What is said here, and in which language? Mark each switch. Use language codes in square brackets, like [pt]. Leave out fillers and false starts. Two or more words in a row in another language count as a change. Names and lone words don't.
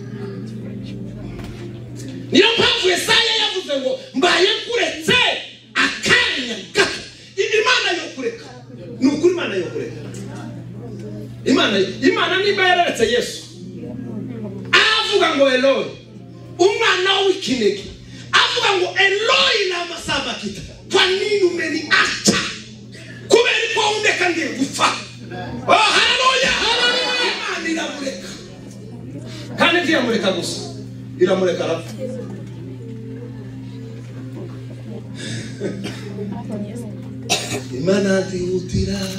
[rw] Niyo mpamvu Yesaya yavuze ngo mbaye kuretse akanya gato Imana yo kureka n'ukuri Imana yo kureka Imana niba yararetse Yesu avuga ngo Eloi umwana w'ikinege avuga ngo [arc] Eloi lama sabakita [sw] kwa nini umeniacha [rw] kubera ko undeka ngiye gupfa. Haleluya, haleluya. Imana iramureka kandi ntiyamureka gusa iramureka arapfa. Imana ntihutira